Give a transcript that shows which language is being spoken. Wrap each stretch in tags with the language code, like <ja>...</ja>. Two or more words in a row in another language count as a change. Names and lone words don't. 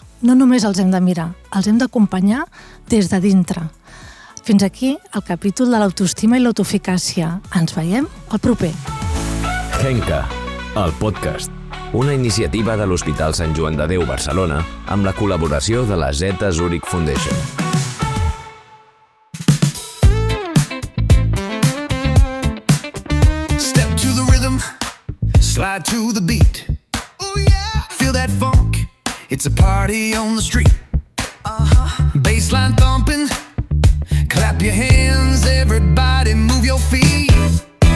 <ca>No només els hem de mirar, els hem d'acompanyar des de dintre. Fins aquí el capítol de l'autoestima i l'autoeficàcia. Ens veiem al proper. Henka, el podcast. Una iniciativa de l'Hospital Sant Joan de Déu Barcelona amb la col·laboració de la Zeta Zurich Foundation.</ca> <en>Step to the rhythm, slide to the beat. Oh yeah, feel that funk. It's a party on the street. Bassline thumping, clap your hands, everybody move your feet.</en>